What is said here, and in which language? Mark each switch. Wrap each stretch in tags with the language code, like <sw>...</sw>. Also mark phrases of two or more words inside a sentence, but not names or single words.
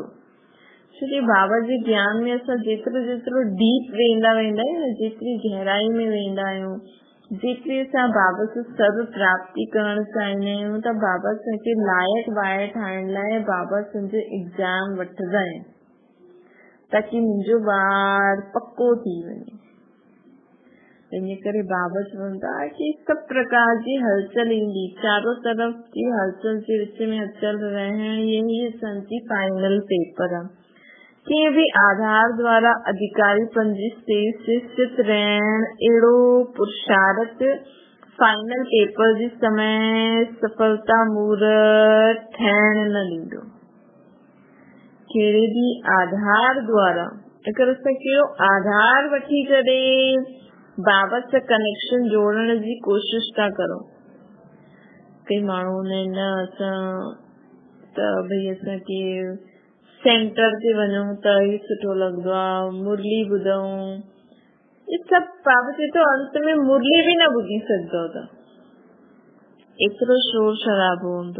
<sd>छोकी बाबा जे ज्ञान में असां जेतिरो डीप वेंदा आहियूं न, जेतिरी गहराई में वेंदा आहियूं, जेतिरी असां बाबा सां सर्व प्राप्ति करणु चाहींदा आहियूं, त बाबा असांखे लाइक़ ॿाहिरि ठाहिण लाइ बाबा असांजो एग्जाम वठंदा आहिनि ताकी मुंहिंजो ॿार पको थी वञे। इन करे बाबा चवनि था कि सभु प्रकार जी हलचल ईंदी, चारों तरफ़ जी हलचल जे विच में अचल रहण, यही असांजी</sd> <en>final paper</en> <sd>आहे। कंहिं बि आधार द्वारा अधिकारी पंजी स्टेज ते स्थित रहण अहिड़ो पुरुषार्थ</sd> <en>final paper</en> <sd>जे समय सफलता मूरत ठहण न ॾींदो। कहिड़े बि आधार द्वारा अगरि असां कहिड़ो आधार वठी करे बाबा सां कनेक्शन जोड़ण जी कोशिश था करूं। कई माण्हू न असां त भई असांखे सेंटर ते वञूं त ई सुठो लॻंदो आहे, मुरली ॿुधूं, इहे सभु बाबा चए थो अंत में मुरली बि न ॿुधी सघंदो त एतिरो शोर शराबो हूंदो।</sd>